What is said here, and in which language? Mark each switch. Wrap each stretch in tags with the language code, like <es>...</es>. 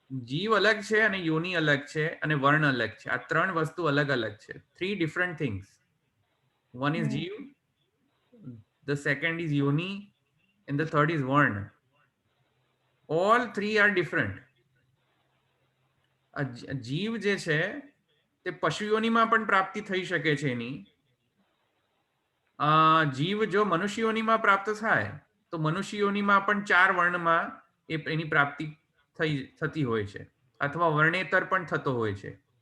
<gu>જીવ અલગ છે અને યોનિ અલગ છે અને વર્ણ અલગ છે. આ ત્રણ વસ્તુ અલગ અલગ છે.</gu> <en>3 different things. One is jiva, the second is yoni, and the third is varna. All 3 are different.</en> <gu>જીવ જે છે તે પશુ યોનિમાં પણ પ્રાપ્તિ થઈ શકે છે એની. જીવ જો મનુષ્ય યોનિમાં પ્રાપ્ત થાય તો મનુષ્ય યોનિમાં પણ 4 વર્ણમાં એની પ્રાપ્તિ થતી હોય છે, અથવા વર્ણેતર પણ થતો હોય છે.</gu>